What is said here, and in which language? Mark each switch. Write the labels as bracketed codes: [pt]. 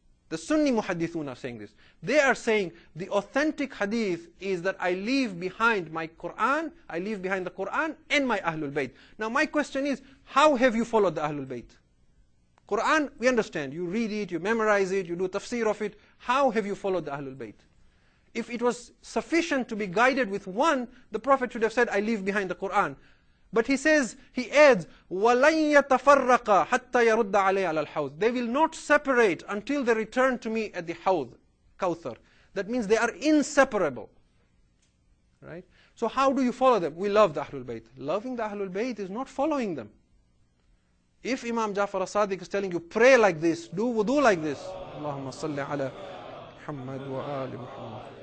[en] The Sunni muhaddithun are saying this. They are saying the authentic hadith is that I leave behind my Quran, I leave behind the Quran and my Ahlul Bayt. Now my question is, how have you followed the Ahlul Bayt? Quran, we understand, you read it, you memorize it, you do tafsir of it. How have you followed the Ahlul Bayt? If it was sufficient to be guided with one, the Prophet should have said, I leave behind the Quran. But he says, he adds, [ar] وَلَنْ يَتَفَرَّقَ حَتَّى يَرُدَّ عَلَيْهِ عَلَى الْحَوْضِ. [en] They will not separate until they return to me at the Hawd, Kawthar. That means they are inseparable. Right? So how do you follow them? We love the Ahlul Bayt. Loving the Ahlul Bayt is not following them. If Imam Jafar as-Sadiq is telling you, pray like this, do wudu like this, Allahumma salli ala Muhammad wa ali Muhammad.